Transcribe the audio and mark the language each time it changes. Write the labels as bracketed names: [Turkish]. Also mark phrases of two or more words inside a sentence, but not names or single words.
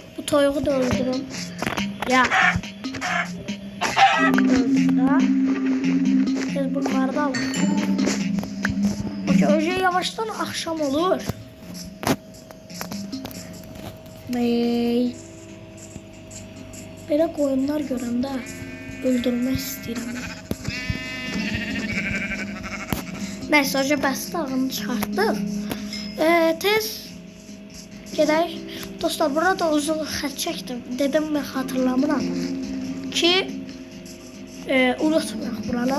[Azerbaijani] Bu toyuğu da öldürün. Ya. Öldürdük da. Biz bunları da alalım. [Turkish] Okey, önce yavaştan akşam olur. Ney? [Azerbaijani] Belə qoyunlar görəndə öldürmək istəyirəm. Nəysə, hoca bəs dağını çıxartdıq. Tez gedək. Dostlar, burada uzun xət çəkdim. Dedim mi xatırlamıram ki unutmayaq buranı.